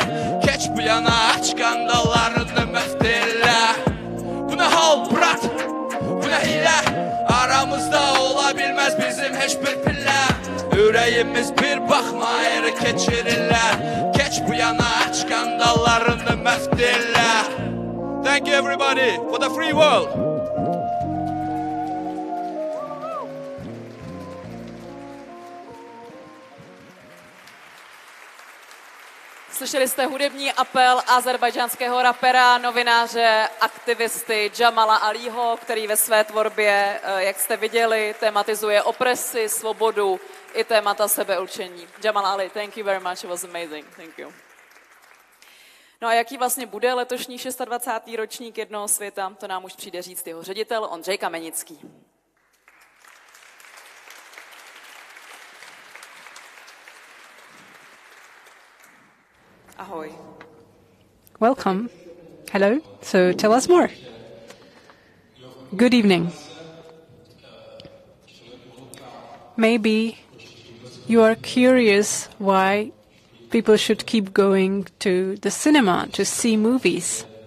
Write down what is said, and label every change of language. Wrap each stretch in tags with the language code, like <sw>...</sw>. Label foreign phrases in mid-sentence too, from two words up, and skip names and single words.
<az>Keç bu yana aç qandallarını məftillər. Bu nə hal brat, bu nə hilə. Aramızda ola bilməz bizim heç bir pillə. Ürəyimiz bir baxma ayrı keçirirlər. Keç bu yana aç qandallarını məftillər.</az> <en>Thank you everybody for the free world.</en> <cs>Slyšeli jste hudební apel azerbajdžánského rapera, novináře, aktivisty Jamala Alího, který ve své tvorbě, jak jste viděli, tematizuje opresi, svobodu i témata sebeurčení.</cs> <en>Jamal Ali, thank you very much, it was amazing, thank you.</en> <cs>No a jaký vlastně bude letošní 26. ročník Jednoho světa, to nám už přijde říct jeho ředitel Ondřej Kamenický. Ahoy.</cs> <en>Welcome. Hello. So tell us more. Good evening. Maybe you are curious why people should keep going to the cinema to see movies</en>